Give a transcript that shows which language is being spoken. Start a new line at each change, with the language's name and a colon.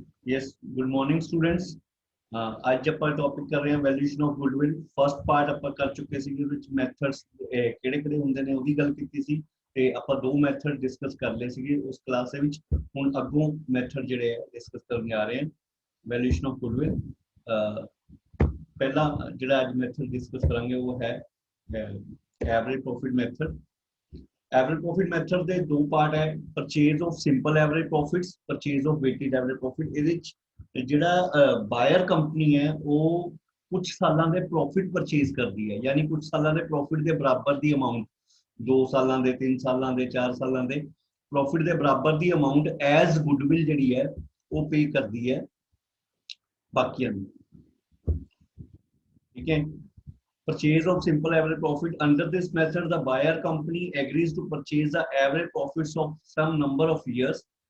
English: Yes, good morning students.
Punjabi: ਅੱਜ ਆਪਾਂ topic ਕਰ ਰਹੇ ਹਾਂ valuation of goodwill. First part ਆਪਾਂ ਕਰ ਚੁੱਕੇ ਸੀ, ਜਿਹਦੇ ਵਿੱਚ ਮੈਥਡਸ ਕਿਹੜੇ-ਕਿਹੜੇ ਹੁੰਦੇ ਨੇ ਉਹਦੀ ਗੱਲ ਕੀਤੀ ਸੀ ਤੇ ਆਪਾਂ ਦੋ ਮੈਥਡ ਡਿਸਕਸ ਕਰ ਲਏ ਸੀਗੇ ਉਸ ਕਲਾਸ ਦੇ ਵਿੱਚ। ਹੁਣ ਅੱਗੋਂ ਮੈਥਡ ਜਿਹੜੇ ਆ ਡਿਸਕਸ ਕਰਨ ਜਾ ਰਹੇ ਹਾਂ ਵੈਲਿਊਏਸ਼ਨ ਆਫ ਗੁੱਡਵਿਲ। ਪਹਿਲਾ ਜਿਹੜਾ ਅੱਜ ਮੈਥਡ ਡਿਸਕਸ ਕਰਾਂਗੇ ਉਹ ਹੈ average profit method. Average profit method ਦੇ ਦੋ ਪਾਰਟ ਹੈ, purchase of simple average profits, purchase of weighted average profit. ਇਹਦੇ ਵਿੱਚ ਜਿਹੜਾ ਬਾਇਰ ਕੰਪਨੀ ਹੈ ਉਹ ਕੁਝ ਸਾਲਾਂ ਦੇ ਪ੍ਰੋਫਿਟ ਪਰਚੇਜ਼ ਕਰਦੀ ਹੈ, ਯਾਨੀ ਕੁਝ ਸਾਲਾਂ ਦੇ ਪ੍ਰੋਫਿਟ ਦੇ ਬਰਾਬਰ ਦੀ ਅਮਾਉਂਟ, 2 ਸਾਲਾਂ ਦੇ, 3 ਸਾਲਾਂ ਦੇ, 4 ਸਾਲਾਂ ਦੇ ਪ੍ਰੋਫਿਟ ਦੇ ਬਰਾਬਰ ਦੀ ਅਮਾਉਂਟ ਐਜ਼ ਗੁੱਡਵਿਲ ਜਿਹੜੀ ਹੈ ਉਹ ਪੇ ਕਰਦੀ ਹੈ ਬਾਕੀਆਂ ਨੂੰ।
Hindi: ठीक है।
English: Purchase of simple average profit. Under this method, the buyer company agrees to purchase the average profits of some number of years.